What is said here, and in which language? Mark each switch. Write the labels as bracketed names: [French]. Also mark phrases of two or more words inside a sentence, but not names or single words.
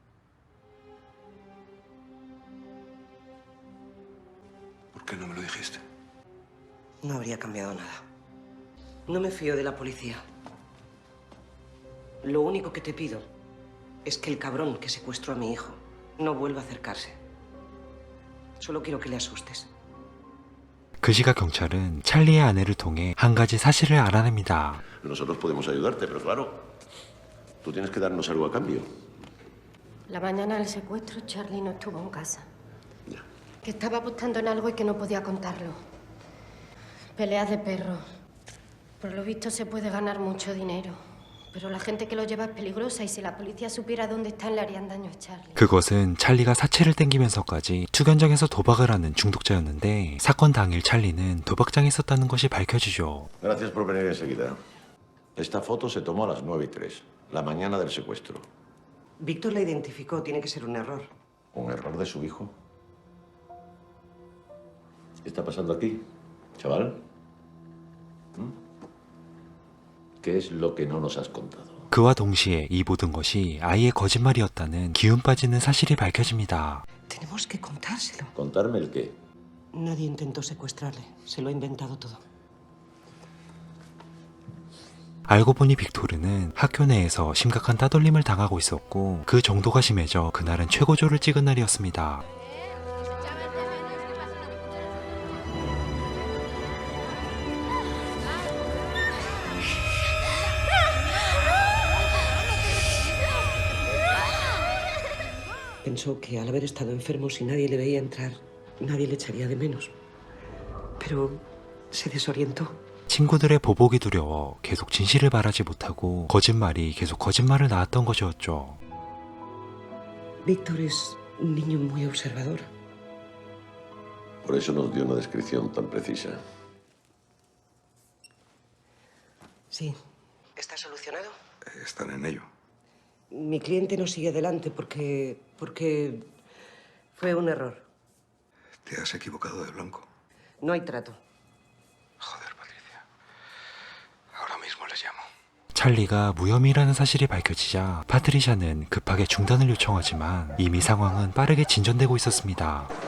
[Spanish] ¿Por qué no me lo dijiste? No habría cambiado nada. No me fío de la policía. Lo único que te pido es que el cabrón que secuestró a mi hijo no vuelva a acercarse. Solo quiero que le asustes. [Korean] 그 시각 경찰은 찰리의 아내를 통해 한 가지 사실을 알아냅니다. [Spanish] Nosotros podemos ayudarte, pero claro, tú tienes que darnos algo a cambio. La mañana del secuestro, Charlie no estuvo en casa. Que estaba apostando en algo y que no podía contarlo. Peleas de perros. Por lo visto se puede ganar mucho dinero. Pero la gente que lo lleva es peligrosa y si la policía supiera dónde están le harían daño a Charlie. [Korean] 그것은 찰리가 사채를 땡기면서까지 투견장에서 도박을 하는 중독자였는데 사건 당일 찰리는 도박장에 있었다는 것이 밝혀지죠. [Spanish] Gracias por venir enseguida. Esta foto se tomó a las 9:03, la mañana del secuestro. Víctor la identificó. Tiene que ser un error. ¿Un error de su hijo? ¿Qué está pasando aquí, chaval? ¿Qué es lo que no nos has contado? [Korean] 그와 동시에 이 모든 것이 아이의 거짓말이었다는 기운 빠지는 사실이 밝혀집니다. [Spanish] Tenemos que contárselo. ¿Contarme el qué? Nadie intentó secuestrarle. Se lo ha inventado todo. [Korean] 알고 보니 빅토르는 학교 내에서 심각한 따돌림을 당하고 있었고 그 정도가 심해져 그날은 최고조를 찍은 날이었습니다. [Spanish] Pensó que al haber estado enfermo, si nadie le veía entrar, nadie le echaría de menos. Pero se desorientó. [Korean] 친구들의 보복이 두려워 계속 진실을 말하지 못하고 거짓말이 계속 거짓말을 낳았던 것이었죠. [Spanish] Víctor es un niño muy observador. Por eso nos dio una descripción tan precisa. Sí. ¿Está solucionado? Están en ello. Mi cliente no sigue adelante porque fue un error. Te has equivocado de blanco. No hay trato. Joder, Patricia. Ahora mismo les llamo. [Korean] 찰리가 무혐의라는 사실이 밝혀지자 파트리샤는 급하게 중단을 요청하지만 이미 상황은 빠르게 진전되고 있었습니다.